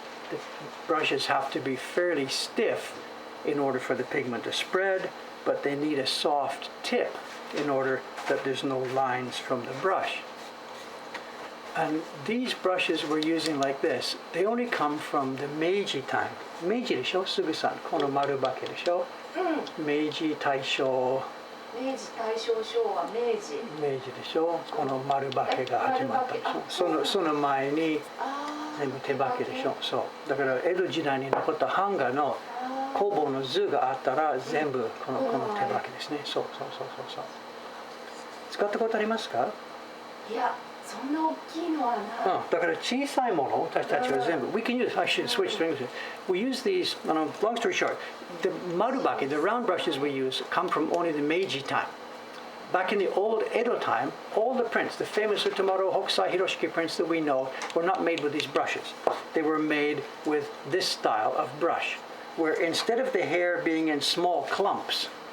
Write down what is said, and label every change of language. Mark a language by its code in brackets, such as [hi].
[en] The brushes have to be fairly stiff in order for the pigment to spread, but they need a soft tip in order that there's no lines from the brush. And these brushes we're using like this, they only come from the Meiji time. [ja] Meiji でしょ? Sugu-san, この丸バケでしょ? 明治大正明治大正昭和明治でしょこの丸バケが始まったでしょその前に全部手バケでしょそうだから江戸時代に残った版画の工房の図があったら全部この手バケですねそう使ったことありますかいやそんな大きいのはないだから小さいもの私たちは全部 [en] We can use, I should switch to English We use these, long story short The marubake, the round brushes we use come from only the Meiji time Back in the old Edo time all the prints, the famous Utamaro, Hokusai, Hiroshiki prints that we know were not made with these brushes They were made with this style of brush where instead of the hair being in small clumps